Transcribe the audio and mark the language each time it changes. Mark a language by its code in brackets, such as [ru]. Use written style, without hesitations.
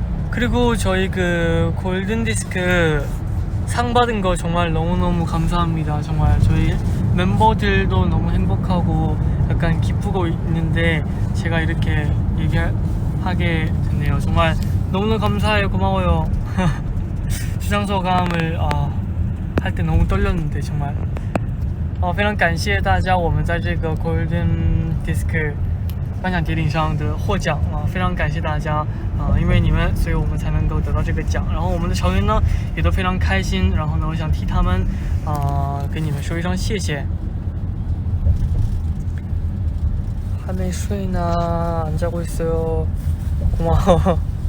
[ko] 그리고 저희 그 골든디스크 상 받은 거 정말 너무너무 감사합니다. 정말 저희 멤버들도 너무 행복하고 약간 기쁘고 있는데 제가 이렇게 얘기하게 됐네요. 정말 너무너무 감사해요. 고마워요. 수상소감을 할 때 너무 떨렸는데 정말 [zh] 非常感谢大家，我们在这个 Golden Disc 颁奖典礼上的获奖非常感谢大家因为你们，所以我们才能够得到这个奖。然后我们的成员呢也都非常开心。然后呢，我想替他们跟你们说一声谢谢。还没睡呢， [ko] 안 자고 있어요. 고마워.